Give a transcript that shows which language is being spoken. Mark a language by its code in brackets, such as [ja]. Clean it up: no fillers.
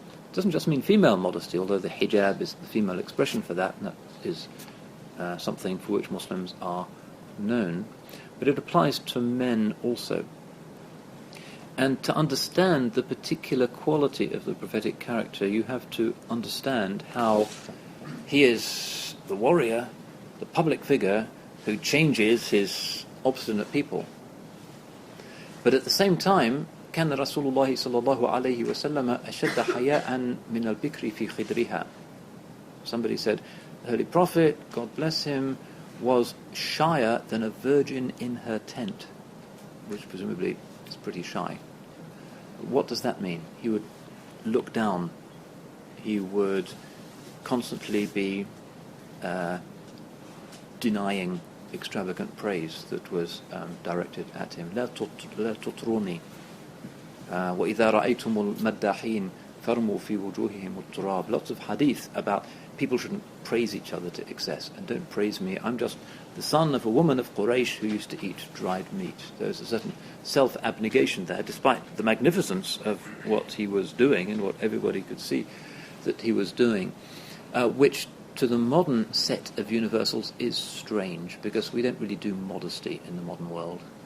[en] It doesn't just mean female modesty, although the hijab is the female expression for that, and that is something for which Muslims are known, but it applies to men also. And to understand the particular quality of the prophetic character, you have to understand how he is the warrior, the public figure who changes his obstinate people. But at the same time, [ar] كان رسول الله صلى الله عليه وسلم أشد حياء من البكر في خدرها. [en] Somebody said, the Holy Prophet, God bless him, was shyer than a virgin in her tent, which presumably is pretty shy. What does that mean? He would look down. He would constantly be denying extravagant praise that was directed at him. [ar] لا تطروني وإذا رأيتم المداحين فرموا في وجوههم التراب. [en] Lots of hadith about people shouldn't praise each other to excess, and don't praise me. I'm just the son of a woman of Quraysh who used to eat dried meat. There's a certain self-abnegation there, despite the magnificence of what he was doing and what everybody could see that he was doing, which to the modern set of universals is strange, because we don't really do modesty in the modern world.